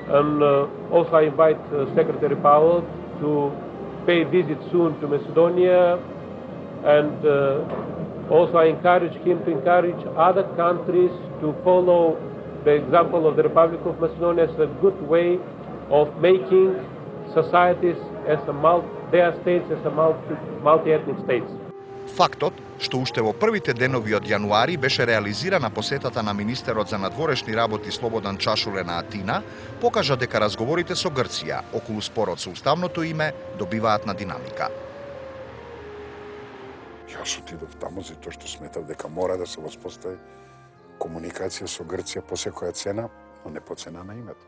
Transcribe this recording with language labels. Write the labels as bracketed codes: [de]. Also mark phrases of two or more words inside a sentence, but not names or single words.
[en] And also I invite Secretary Powell to pay visit soon to Macedonia, and also I encourage him to encourage other countries to follow the example of the Republic of Macedonia as a good way of making societies as their states as a multi-ethnic states. [mk] Фактот што уште во првите денови од јануари беше реализирана посетата на министерот за надворешни работи Слободан Чашуле на Атина, покажа дека разговорите со Грција околу спорот со уставното име добиваат на динамика. Јас отидов таму затоа што сметав дека мора да се воспостави комуникација со Грција по секоја цена, но не по цена на името.